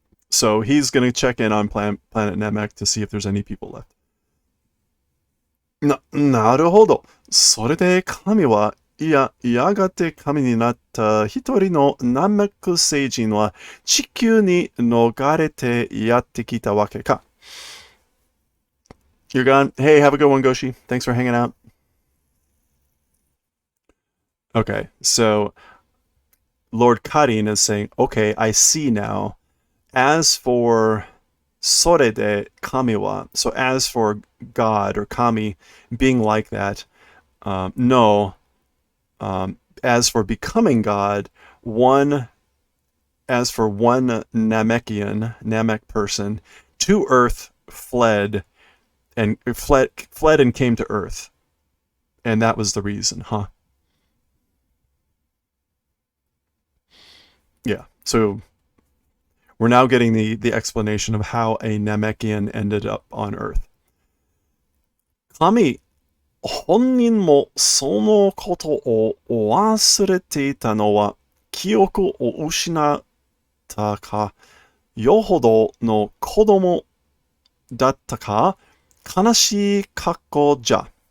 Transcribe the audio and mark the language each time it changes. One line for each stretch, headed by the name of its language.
English: So he's gonna check in on Planet Namek to see if there's any people left.
Japanese: なるほど。それで神は、やがて神になった一人のナメック星人は地球に逃れてやってきたわけか。
English: You're gone. Hey, have a good one, Goshi. Thanks for hanging out. Okay, so Lord Karin is saying, okay, I see now. As for
Japanese: Sore de Kamiwa,
English: so as for God or Kami being like that, no. As for becoming God, as for one Namek person, to Earth fled and came to Earth. And that was the reason, huh? Yeah, so we're now getting the explanation of how a Namekian ended up on Earth.
Japanese: Kami 本人もそのことを忘れていたのは記憶を失ったかよほどの子供だったか悲しい過去じゃ。